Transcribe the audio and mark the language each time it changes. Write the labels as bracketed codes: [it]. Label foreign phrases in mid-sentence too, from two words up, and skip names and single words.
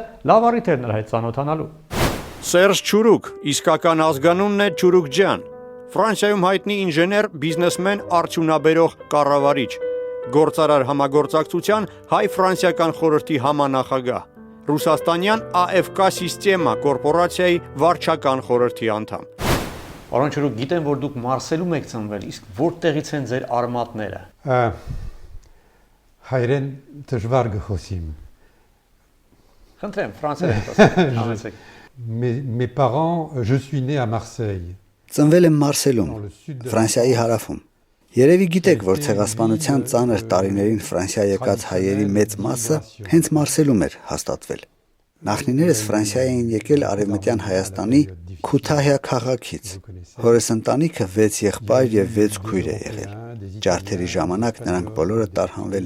[hy] լավ առիթ էր նրա հետ ծանոթանալու։ Սերժ Չուրուկ, իսկական ազգանունն է Չուրուկ ջան։ Ֆրանսիայում հայտնի ինժեներ, բիզնեսմեն, արդյունաբերող, կառավարիչ, գործարար համագործակցության հայ-ֆրանսիական խորհրդի համանախագահ, Ռուսաստանյան AFK Սիստեմա կորպորացիայի վարչական խորհրդի անդամ։ Պարոն Չուրուկ, գիտեմ, որ դուք Մարսելում եք ծնվել, իսկ որտեղից են ձեր արմատները։ Հայերեն դժվար գխոսիմ։ Խնդրեմ, ֆրանսերեն խոսեք։ [fr] Mes parents, je suis né à Marseille. [hy] Ծնվել եմ Մարսելում, Ֆրանսիայի հարավում։ Երևի գիտեք, որ ցեղասպանության ծանր տարիներին Ֆրանսիա եկած հայերի մեծ մասը հենց Մարսելում էր հաստատվել։ Նախնիներս Ֆրանսիա էին եկել Արևմտյան Հայաստանի Քութահիա քաղաքից։ Հորս ընտանիքը 6 եղբայր եւ 6 քույր է եղել։ Ջարդերի ժամանակ նրանք բոլորը տարհանվել